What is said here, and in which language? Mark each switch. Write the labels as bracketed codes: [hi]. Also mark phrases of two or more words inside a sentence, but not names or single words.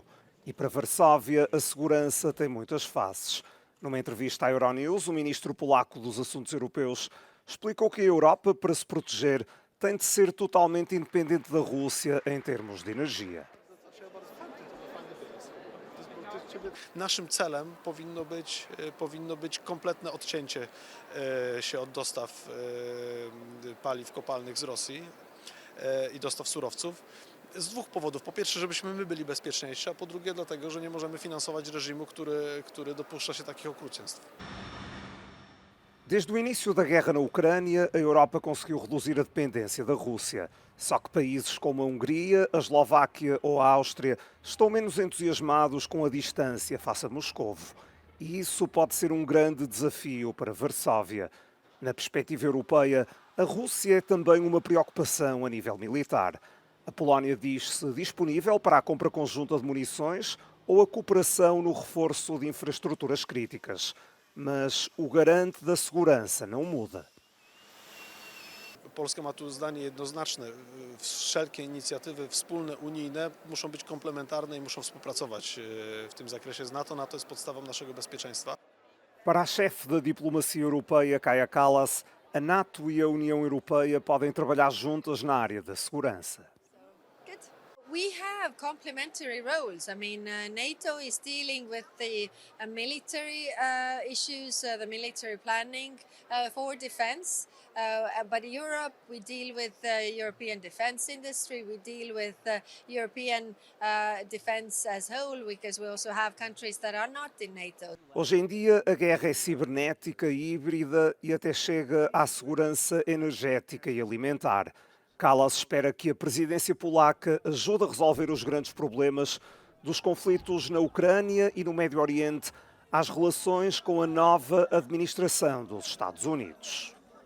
[pt] E para Varsóvia, a segurança tem muitas faces. Numa entrevista à Euronews, o ministro polaco dos Assuntos Europeus explicou que a Europa, para se proteger, tem de ser totalmente independente da Rússia em termos de energia. [pl] Naszym celem powinno być kompletne odcięcie się od dostaw paliw kopalnych z Rosji i dostaw surowców. Z dwóch powodów. Po pierwsze, żebyśmy my byli bezpieczniejsi, a po drugie dlatego, że nie możemy finansować reżimu, który dopuszcza się takich okrucieństw. [pt] Desde o início da guerra na Ucrânia, a Europa conseguiu reduzir a dependência da Rússia. Só que países como a Hungria, a Eslováquia ou a Áustria estão menos entusiasmados com a distância face a Moscovo. E isso pode ser um grande desafio para Varsóvia. Na perspectiva europeia, a Rússia é também uma preocupação a nível militar. A Polónia diz-se disponível para a compra conjunta de munições ou a cooperação no reforço de infraestruturas críticas. Mas o garante da segurança não muda. [pl] Polska ma tu zdanie jednoznaczne. Wszelkie inicjatywy wspólne, unijne muszą być komplementarne i muszą współpracować w tym zakresie z NATO. NATO jest podstawą naszego bezpieczeństwa. [pt] Para a chefe da diplomacia europeia, Kaja Kallas, a NATO e a União Europeia podem trabalhar juntas na área da segurança. [en] We have complementary roles. I mean, NATO is dealing with the military issues, the military planning for defense. But in Europe, we deal with the European defense industry. We deal with European defense as whole, because we also have countries that are not in NATO. [pt] Hoje em dia, a guerra é cibernética, híbrida e até chega à segurança energética e alimentar. Kallas espera que a presidência polaca ajude a resolver os grandes problemas dos conflitos na Ucrânia e no Médio Oriente às relações com a nova administração dos Estados Unidos.